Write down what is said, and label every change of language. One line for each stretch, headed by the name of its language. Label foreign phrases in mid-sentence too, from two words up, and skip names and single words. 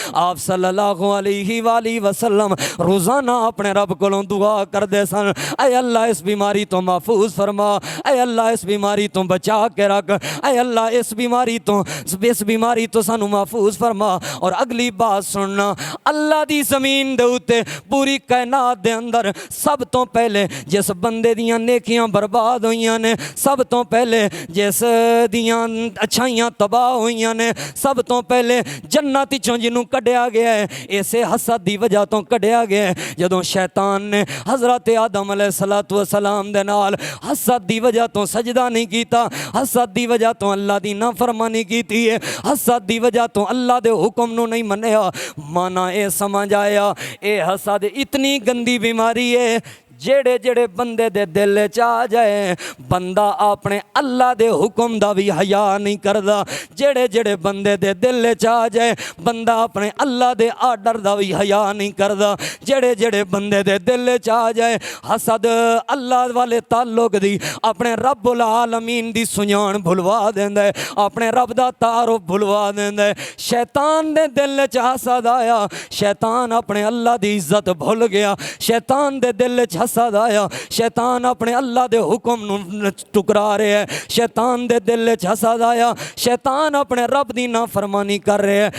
Punjabi: آپ
Arabic: صلی اللہ علیہ وآلہ وسلم
Punjabi: روزانہ اپنے رب کولوں دعا کر دے سن، اے اللہ اس بیماری تو محفوظ فرما، اے اللہ اس بیماری تو بچا کے رکھ، اے اللہ اس بیماری تو سانو محفوظ فرما۔ اور اگلی بات سننا، اللہ دی زمین دے اوتے پوری کائنات دے اندر سب تو پہلے جس بندے دیاں نیکیاں برباد ہوئیاں نے، سب تو پہلے جس دیاں اچھائیاں تباہ ہوئیاں نے، سب تو پہلے جنت چوں جنوں کڈیا گیا ہے، اسے حسد دی وجہ تو کڈیا گیا ہے۔ جدوں شیطان نے حضرت آدم علیہ السلام دے نال حسد دی وجہ تو سجدہ نہیں کیتا، حسد دی وجہ تو اللہ دی نافرمانی کیتی ہے، حسد دی وجہ تو اللہ دے حکم نو نہیں منیا، مانا اے سمجھ آیا اے حسد اتنی گندی بیماری ہے جڑے جڑے بندے دے دل چ آ جائے بندہ اپنے اللہ دے حکم دا بھی حیا نہیں کردا، جڑے جڑے بندے دے دل چ آ جائے بندہ اپنے اللہ دے آرڈر دا بھی حیا نہیں کردا، جڑے جڑے بندے دے دل چ آ جائے حسد اللہ والے تعلق دی اپنے رب العالمین دی سنجان بھلوا دیندا ہے، اپنے رب دا تعارف بھلوا دیندا ہے۔ شیطان دے دل چ حسد آیا، شیطان اپنے اللہ دی عزت بھول گیا، شیطان دے دل چ حسد آیا، شیطان اپنے اللہ دے حکم نو ٹکرا رہے ہے، شیطان دے دل چ حسد آیا، شیطان اپنے رب دی نافرمانی کر رہے ہے۔